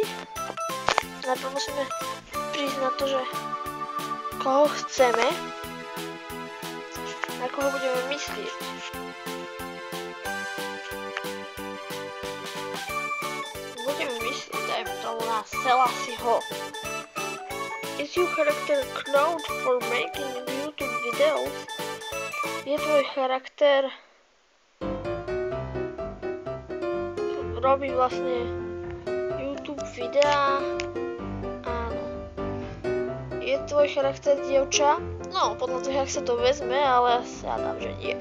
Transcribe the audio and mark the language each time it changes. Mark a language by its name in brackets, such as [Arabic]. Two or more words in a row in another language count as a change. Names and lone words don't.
[Slovak] Najprv musíme prísť na to, že koho chceme, na koho budeme myslieť. Budeme myslieť, dajme tomu na Selassiho. [English] Is your character known for making YouTube videos? [Slovak] Je tvoj charakter robí vlastne YouTube videá? Áno. Je tvoj charakter dievča? No, podľa toho, jak sa to vezme, ale asi hádam, že nie.